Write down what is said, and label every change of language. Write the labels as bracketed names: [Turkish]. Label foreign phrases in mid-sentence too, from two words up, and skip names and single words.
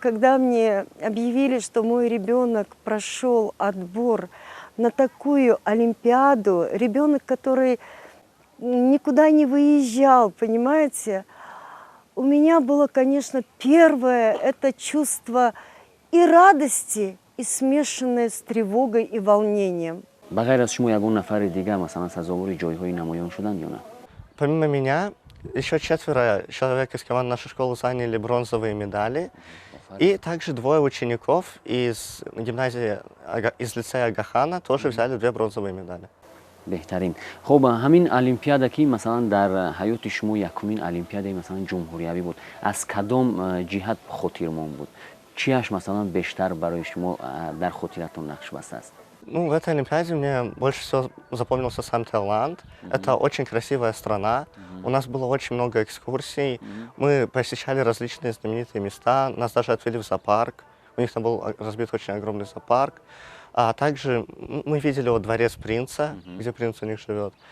[Russian] Когда мне объявили, что мой ребенок прошел отбор на такую олимпиаду, ребенок, который никуда не выезжал, понимаете, у меня было, конечно, первое это чувство и радости, и смешанное с тревогой и волнением. [Tajik] بغیر از شما یگون نفر دیگه مثلا سزاوار جایگاه نمایان شدن یا نه؟ [Russian] Помимо меня, еще 4 человек из команды нашей школы заняли бронзовые медали. И также 2 учеников из гимназии, из лицея Агахана тоже взяли 2 бронзовые медали. [Tajik] بهترین. خب همین المپیاد که مثلا در حیات شما یکمین المپیاد مثلا جمهوریوی بود، از کدام جهت خاطرمون بود؟ چیش مثلا بیشتر برای شما در خاطرتون نقش بسته است؟ [Russian] Ну, в этой Олимпиаде мне больше всего запомнился сам Таиланд. Это очень красивая страна. У нас было очень много экскурсий. Мы посещали различные знаменитые места. Нас даже отвели в зоопарк. У них там был разбит очень огромный зоопарк. А также мы видели вот дворец принца, где принц у них живет.